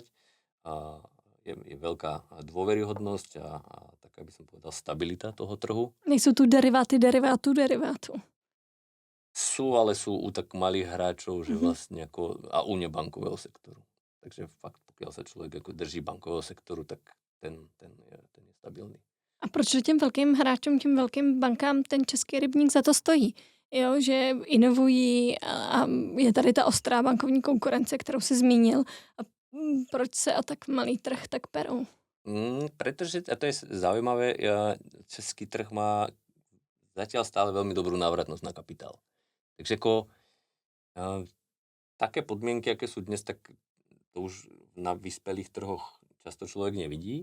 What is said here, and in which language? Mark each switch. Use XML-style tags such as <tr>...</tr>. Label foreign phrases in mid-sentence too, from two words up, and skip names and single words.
<sk>Je veľká dôveryhodnosť a taká by som povedal stabilita toho trhu.</sk> <cs>Nejsou tu deriváty.</cs> <sk>Ale sú u tak malých hráčov, že vlastne ako, a u nebankového sektoru. Takže fakt, pokiaľ sa človek ako drží bankového sektoru, tak ten je stabilný.</sk> <cs>A proč těm velkým hráčům, těm velkým bankám ten český rybník za to stojí? Jo, že inovují a je tady ta ostrá bankovní konkurence, kterou si zmínil. A proč se o tak malý trh tak perou?</cs> <sk>Pretože, a to je zaujímavé, český trh má zatiaľ stále veľmi dobrú návratnosť na kapitál. Takže také podmienky, aké sú dnes, tak to už na vyspelých trhoch často človek nevidí.</sk>